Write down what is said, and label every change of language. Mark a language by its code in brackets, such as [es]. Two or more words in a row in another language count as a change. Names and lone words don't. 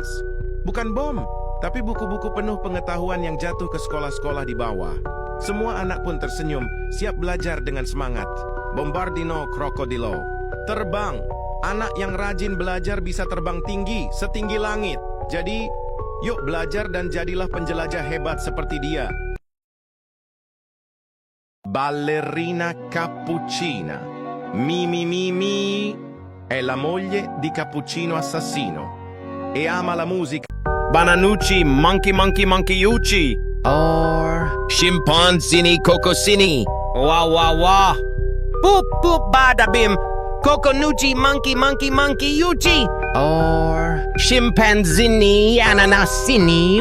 [id] Bukan bom, tapi buku-buku penuh pengetahuan yang jatuh ke sekolah-sekolah di bawah. Semua anak pun tersenyum, siap belajar dengan semangat. Bombardino Krokodilo terbang. Anak yang rajin belajar bisa terbang tinggi, setinggi langit. Jadi, yuk belajar dan jadilah penjelajah hebat seperti dia. Ballerina Cappuccina. [it] Mi, è la moglie di Cappuccino Assassino e ama la musica. Bananucci, Monkeyucci. Or Scimpanzini Cocosini. Wah. Boop, badabim. Coconucci, Monkeyucci. Or Scimpanzini, Ananasini.